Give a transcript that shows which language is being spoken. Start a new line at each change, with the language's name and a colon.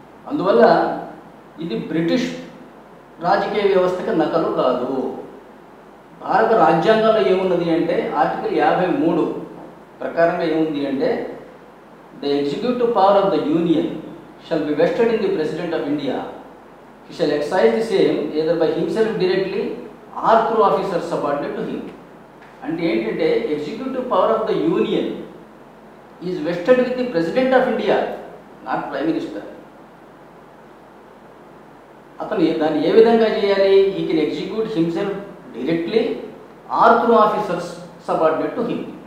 Telugu: అందువల్ల ఇది బ్రిటిష్ రాజకీయ వ్యవస్థకు నకలు కాదు. భారత రాజ్యాంగంలో ఏమున్నది అంటే ఆర్టికల్ 53 ప్రకారంగా ఏముంది అంటే
English: The executive power of the union shall be vested in the President of India. He shall exercise the same either by himself directly or through officers subordinate to him.
Telugu: అంటే ఏంటంటే
English: Executive power of the union is vested with the president of India, not prime minister.
Telugu: అతను దాన్ని ఏ విధంగా చేయాలి?
English: He can execute himself directly or through officers subordinate to him.